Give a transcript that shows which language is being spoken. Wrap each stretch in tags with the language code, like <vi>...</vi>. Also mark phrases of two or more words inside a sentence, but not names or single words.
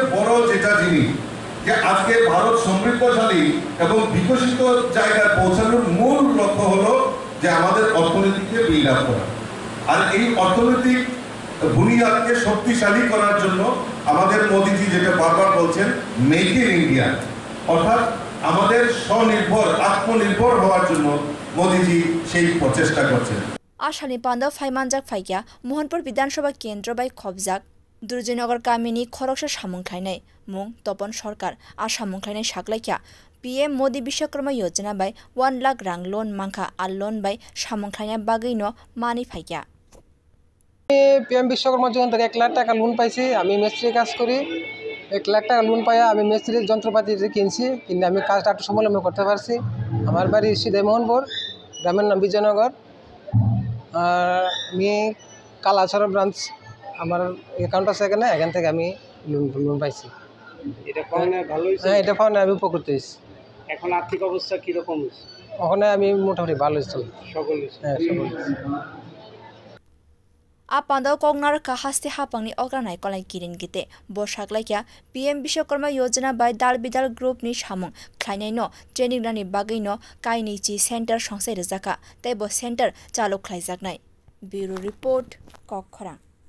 <bn>বড় যেটা জিনিস যে আজকে ভারত সমৃদ্ধশালী এবং বিকশিত জায়গায় পৌঁছানোর মূল লক্ষ্য হলো যে আমাদের অর্থনীতিকে</bn> <en>build up</en> <bn>করা আর এই অর্থনৈতিক বুনিয়াদকে শক্তিশালী করার জন্য আমাদের মোদিজি যেটা বারবার বলছেন</bn> <en>make in India</en> <bn>অর্থাৎ আমাদের স্বনির্ভর আত্মনির্ভর হওয়ার জন্য মোদিজি সেই প্রচেষ্টা করছেন</bn> <trp>आसामनि पान्दाव फाइमानजाक फाइक्या मोहनपुर विधानसभा केन्द्र बाय खबजाक दुर्जयनगर गामिनि खरगसा सामुंखायनाय मुं तपन सरकार आ सामुंखायनाय साग्लाइक्या PM मोदी विश्वकर्मा योजना बाय 1 लाख रां लोन मांखा आ लोन बाय सामुंखायनाय बागैनो मानि फाइक्या</trp> <bn>PM विश्वकर्मा योजना থেকে 1 লাখ টাকা লোন পাইছি আমি মিস্ত্রি কাজ করি 1 লাখ টাকা লোন পাইয়া আমি মিস্ত্রির যন্ত্রপাতি কিনছি কিন্তু আমি কাজটা একটু সমলম্ব করতে পারছি আমার বাড়ি সিধে মোহনপুর গ্রামের নাম বিজয়নগর আমি কালাছড়া ব্রাঞ্চ আমার অ্যাকাউন্ট আছে এখান থেকে আমি লোন পাইছি এটা পাওয়া ভালো হইছে হ্যাঁ এটা পাওয়া আমি উপকৃত হইছি এখন আর্থিক অবস্থা কি রকম হইছে ওখানে আমি মোটামুটি ভালো হইছি সকল হ্যাঁ সকল</bn> <trp>आ पान्दाव कगनार का हास्ते हापांनि अग्रा नायकलनाय किरण गीते बसाग्लाइक्या PM विश्वकर्मा योजना बाय दाल बिदाल ग्रुपनि सामुं खायनायनो ट्रेनिंग रानि बागैनो काइनिचि सेन्टार संसाय रजाखा तैबो सेन्टार चालू खालायजाकनाय</trp> <en>bureau report</en> <trp>कखरा।</trp>